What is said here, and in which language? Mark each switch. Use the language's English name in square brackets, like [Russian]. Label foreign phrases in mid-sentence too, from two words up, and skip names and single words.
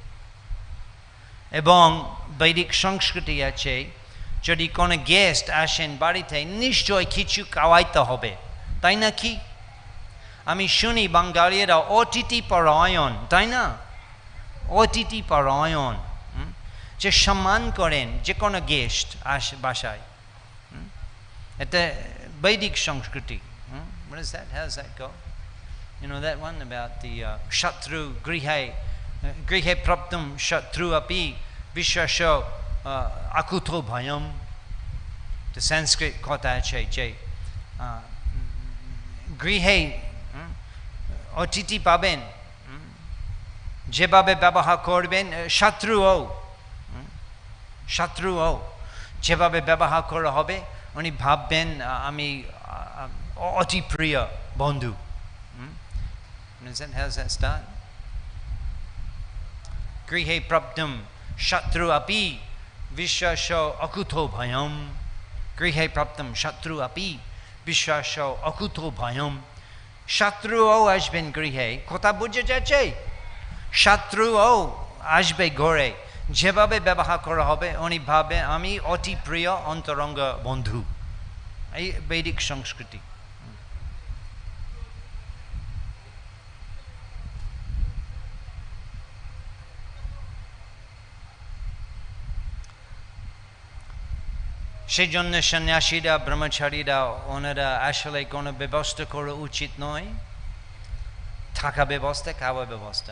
[Bangla] এবং বৈদিক সংস্কৃতি আছে, যদি কোনো গেস্ট আসেন বাড়িতে নিশ্চয় কিছু খাওয়াইতে হবে, তাই না কি? আমি শুনি বাঙালিরা অতিথি পরায়ণ, তাই না? অতিথি পরায়ণ, যে সম্মান করেন যে কোনো গেস্ট আসে বাসায়, এটা বৈদিক সংস্কৃতি। [English] What is that? How does that go? You know that one about the [Sanskrit] शत्रु गृहे प्राप्तम् शत्रु अपि विश्वासो अकुतो भयम्. [English] The Sanskrit [Bangla] kotha আছে যে গৃহে অতিথি পাবেন, যেভাবে ব্যবহার করবেন শত্রুও যেভাবে ব্যবহার করা হবে উনি ভাববেন আমি অতি প্রিয় বন্ধু। [English] How's that start? [Sanskrit] गृहे प्राप्तम् शत्रु अपि विश्वासो अकुतो भयम्. गृहे प्राप्तम् शत्रु अपि विश्वासो अकुतो भयम्. [Bangla] শত্রুও আসবেন গৃহে, কথা বুঝে যাচ্ছে? শত্রুও আসবে ঘরে, যেভাবে ব্যবহার করা হবে উনি ভাবে আমি অতি প্রিয় অন্তরঙ্গ বন্ধু। এই বৈদিক সংস্কৃতি। সেই জন্য সন্ন্যাসীরা ব্রহ্মচারীরা ওনারা আসলে কোনো ব্যবস্থা করা উচিত নয়, থাকা ব্যবস্থা, খাওয়া ব্যবস্থা।